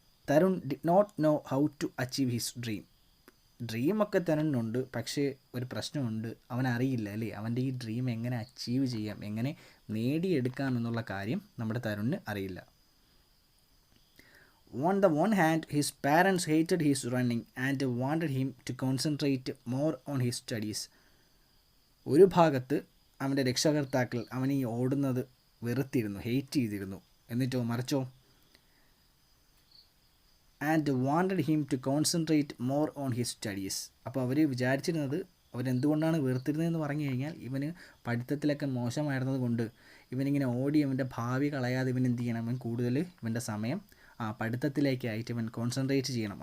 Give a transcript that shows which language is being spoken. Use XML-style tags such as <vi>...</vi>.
<ml>Tarun</ml> <en>Did not know how to achieve his dream.</en> <ml>ഡ്രീമൊക്കെ തരുന്നുണ്ട്, പക്ഷേ ഒരു പ്രശ്നമുണ്ട്, അവനറിയില്ല അല്ലേ അവൻ്റെ ഈ ഡ്രീം എങ്ങനെ അച്ചീവ് ചെയ്യാം, എങ്ങനെ നേടിയെടുക്കാം എന്നുള്ള കാര്യം നമ്മുടെ തരുണിന് അറിയില്ല.</ml> <en>On the one hand, his parents hated his running and wanted him to concentrate more on his studies.</en> <ml>ഒരു ഭാഗത്ത് അവൻ്റെ രക്ഷകർത്താക്കൾ അവൻ ഈ ഓടുന്നത് വെറുത്തിരുന്നു, ഹെയ്റ്റ് ചെയ്തിരുന്നു. എന്നിട്ടോ മറിച്ചോ</ml> <en>And wanted him to concentrate more on his studies.</en> <ml>അപ്പോൾ അവർ വിചാരിച്ചിരുന്നത്, അവരെന്തുകൊണ്ടാണ് വെറുത്തിരുന്നതെന്ന് പറഞ്ഞു കഴിഞ്ഞാൽ ഇവന് പഠിത്തത്തിലൊക്കെ മോശമായിരുന്നത് കൊണ്ട് ഇവനിങ്ങനെ ഓടി ഇവൻ്റെ ഭാവി കളയാതെ ഇവൻ എന്ത് ചെയ്യണം, ഇവൻ കൂടുതൽ ഇവൻ്റെ സമയം പഠിത്തത്തിലേക്കായിട്ട് ഇവൻ കോൺസെൻട്രേറ്റ് ചെയ്യണം.</ml>